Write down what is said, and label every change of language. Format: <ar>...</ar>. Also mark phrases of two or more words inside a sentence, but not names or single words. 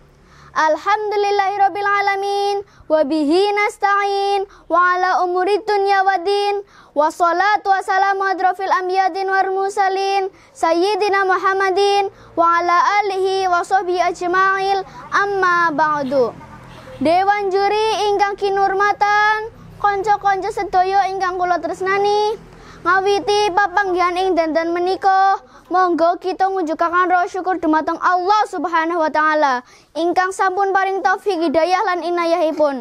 <ar>الحمد لله رب العالمين وبه نستعين وعلى أمور الدنيا والدين والصلاة والسلام على أشرف الأنبياء والمرسلين سيدنا محمد وعلى آله وصحبه أجمعين أما بعد.</ar> <jv>Dewan juri ingkang kinurmatan, kanca-kanca sedaya ingkang kula tresnani, ngawiti papanggihan ing dandan menika, monggo kita ngujukaken rasa syukur dumateng Allah</jv> <ar>سبحانه وتعالى</ar> <jv>ingkang sampun paring taufik hidayah lan inayahipun.</jv>